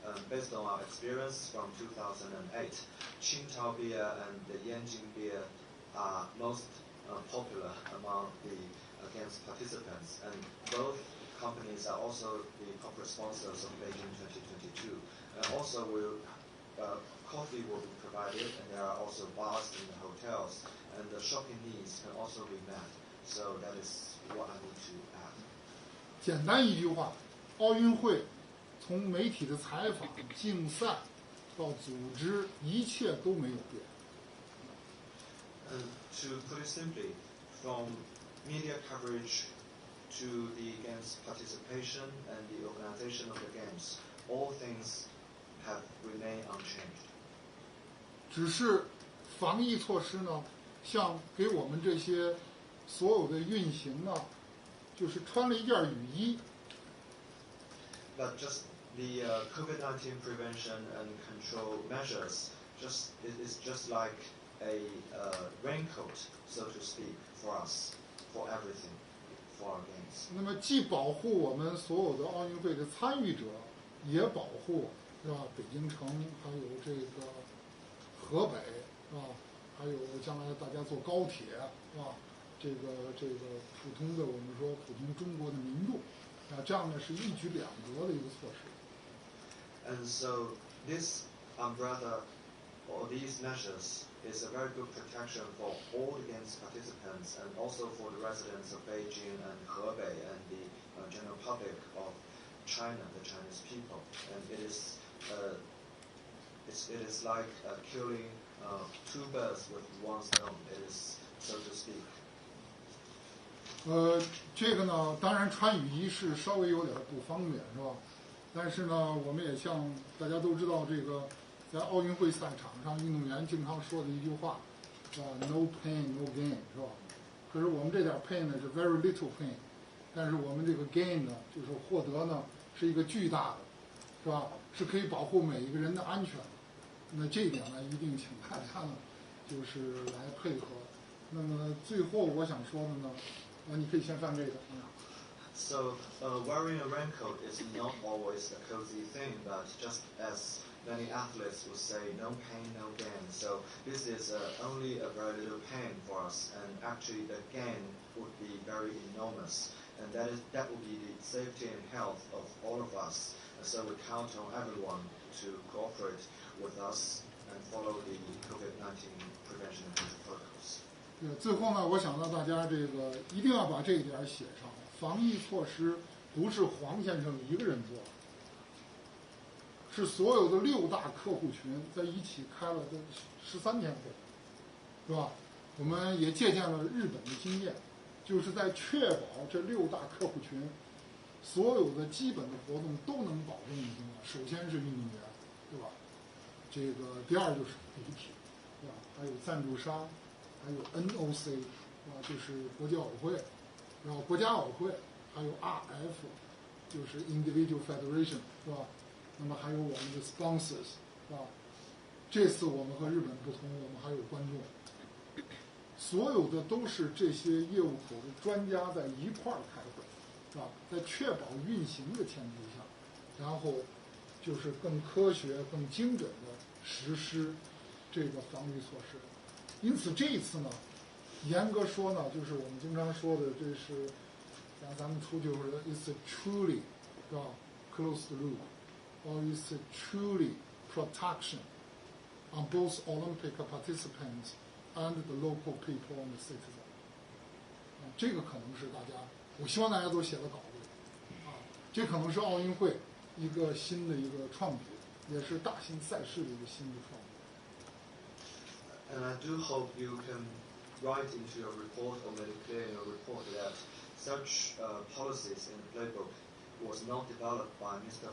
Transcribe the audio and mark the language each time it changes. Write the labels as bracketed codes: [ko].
[en] Based on our experience from 2008, Qingtao beer and the Yanjing beer are most popular among the Games participants, and both companies are also the corporate sponsors of Beijing 2022. And also, coffee will be provided, and there are also bars in the hotels, and the shopping needs can also be met. So that is what I need to add. [zh] 简单一句话，奥运会从媒体的采访、竞赛到组织，一切都没有变。 [en] And to put it simply, from media coverage to the Games participation and the organization of the Games, all things have remained unchanged. [zh] 只是防疫措施呢，像给我们这些所有的运行呢，就是穿了一件雨衣。 [en] But just the COVID-19 prevention and control measures is just like a raincoat, so to speak, for us, for everything, for our games. [zh] 那么既保护我们所有的奥运会的参与者，也保护是吧？北京城还有这个河北是吧？还有将来大家坐高铁是吧？这个普通的我们说普通中国的民众，这样呢是一举两得的一个措施。 [en] And so this umbrella or these measures is a very good protection for all the games participants and also for the residents of Beijing and Hebei and the general public of China, the Chinese people. And it's it is like killing two birds with one stone. It is, so to speak. [zh] 这个呢，当然穿雨衣是稍微有点不方便，是吧？但是呢，我们也像大家都知道，这个在奥运会赛场上，运动员经常说的一句话， [en] “No pain, no gain”， [zh] 是吧？可是我们这点 pain 呢是 [en] very little pain， [zh] 但是我们这个 gain 呢，就是获得呢是一个巨大的，是吧？是可以保护每一个人的安全。那这一点呢，一定请大家呢，就是来配合。那么最后我想说的呢，你可以先翻这个。 [en] So wearing a raincoat is not always a cozy thing, but just as many athletes would say, no pain, no gain. So this is only a very little pain for us, and actually the gain would be very enormous, and that would be the safety and health of all of us. And so we count on everyone to cooperate with us and follow the COVID-19 prevention and control protocols. [zh] 最后呢，我想让大家这个一定要把这一点写上。防疫措施不是黄先生一个人做的，是所有的6大客户群在一起开了13天会，是吧？我们也借鉴了日本的经验，就是在确保这6大客户群所有的基本的活动都能保证的情况下，首先是运动员，对吧？这个第二就是媒体，对吧？还有赞助商，还有 NOC， 啊，就是国际奥委会。然后国家奥委会，还有 RF， 就是 [en] Individual Federation， [zh] 是吧？那么还有我们的 sponsors， 是吧？这次我们和日本不同，我们还有观众，所有的都是这些业务口的专家在一块儿开会，是吧？在确保运行的前提下，然后就是更科学、更精准的实施这个防御措施。因此这一次呢，严格说呢，就是我们经常说的，这是咱们出去说 [en] ，it's a truly [zh] 是吧 [en] closed loop， or it's a truly protection on both Olympic participants and the local people and the citizens。 [zh] 这个可能是大家，我希望大家都写了稿子，这可能是奥运会一个新的一个创举，也是大型赛事的一个新的创举。 [en] And I do hope you can write into your report or make it clear in your report that such policies in the playbook was not developed by Mr.